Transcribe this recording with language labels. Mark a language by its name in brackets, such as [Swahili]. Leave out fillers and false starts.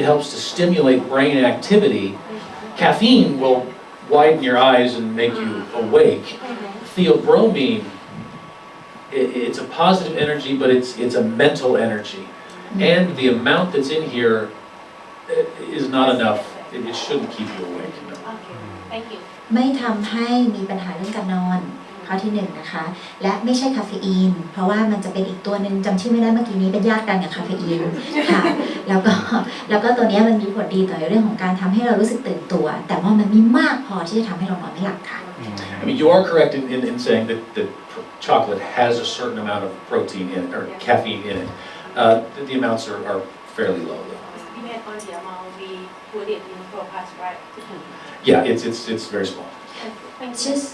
[English] It helps to stimulate brain activity. Caffeine will widen your eyes and make you awake. Theobromine, it's a positive energy, but it's a mental energy. And the amount that's in here is not enough. It shouldn't keep you awake. No. Okay. Thank you. [Thai] ไม่ทำให้มีปัญหาเรื่องการนอนข้อที่หนึ่งนะคะและไม่ใช่คาเฟอีนเพราะว่ามันจะเป็นอีกตัวหนึ่งจำชื่อไม่ได้เมื่อกี้นี้เป็นญาติกันกับคาเฟอีนค่ะแล้วก็ตัวนี้มันมีผลดีต่อเรื่องของการทำให้เรารู้สึกตื่นตัวแต่ว่ามันไม่มากพอที่จะทำให้เรานอนไม่หลับค่ะ [English] I mean, you are correct in saying that chocolate has a certain amount of protein in it, or caffeine in it. The amounts are fairly low, though. Depend on the amount we put it in Proplus, right? Yeah, it's very small. Thank you.